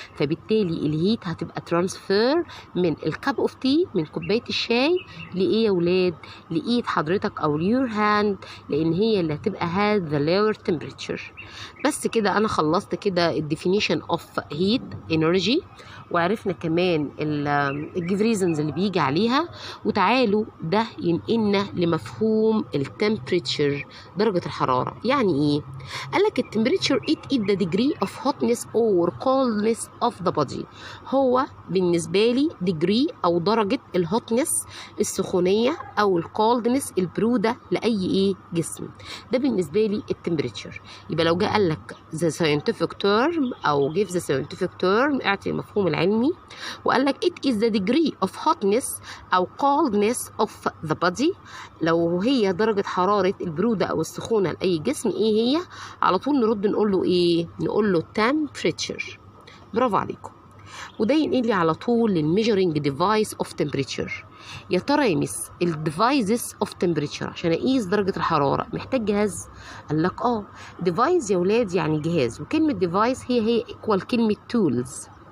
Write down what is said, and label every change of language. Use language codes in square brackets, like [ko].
[ar] فبالتالي الهيت هتبقى ترانسفير من الكاب اوف تي، من كوباية الشاي، لإيه يا ولاد؟ لإيد حضرتك أو [en] your hand، [ar] لأن هي اللي هتبقى [en] had the lower temperature. [ar] بس كده أنا خلصت كده الديفينيشن اوف هيت انرجي، وعرفنا كمان الجيف ريزنز اللي بيجي عليها. وتعالوا ده ينقلنا لمفهوم التمبريتشر، درجة الحرارة. يعني ايه؟ قالك التمبريتشر [en] it is the degree of hotness or coldness of the body. [ar] هو بالنسبة لي degree أو درجة الهوتنس، السخونية، أو الكولدنس، البرودة لأي ايه؟ جسم. ده بالنسبة لي التمبريتشر. يبقى لو جاء قالك [en] the scientific term أو give the scientific term، [ar] اعطي المفهوم العلمي، وقال لك [en] it is the degree of hotness أو coldness of the body. [ar] لو هي درجة حرارة البرودة أو السخونة لأي جسم، إيه هي؟ على طول نرد نقول له إيه؟ نقول له temperature. برافو عليكم. وده ينقل على طول للميجرينج ديفايس اوف تمبريتشر. يا ترى يا مس الديفايسز اوف تمبريتشر عشان اقيس درجه الحراره محتاج جهاز؟ قال لك ديفايس يا ولاد يعني جهاز، وكلمه ديفايس هي ايكوال كلمه تولز.